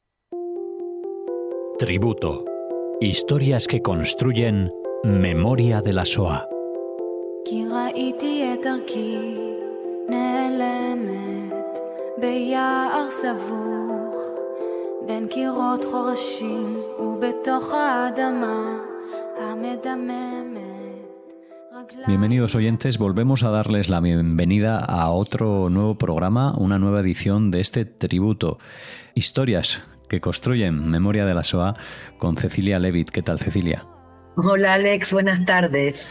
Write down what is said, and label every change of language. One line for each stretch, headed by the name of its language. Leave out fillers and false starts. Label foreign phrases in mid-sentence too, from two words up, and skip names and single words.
Spanish: Tributo. Historias que construyen memoria de la Shoah.
Hebrew: כי ראיתי את דרכי נעלמת ביער סבוך בין קירות חורשים ובתוך האדמה המדממת.
Spanish: Bienvenidos oyentes, volvemos a darles la bienvenida a otro nuevo programa, una nueva edición de este tributo. Historias que construyen memoria de la Shoah con Cecilia Levitt. ¿Qué tal, Cecilia? Hola Alex, buenas tardes.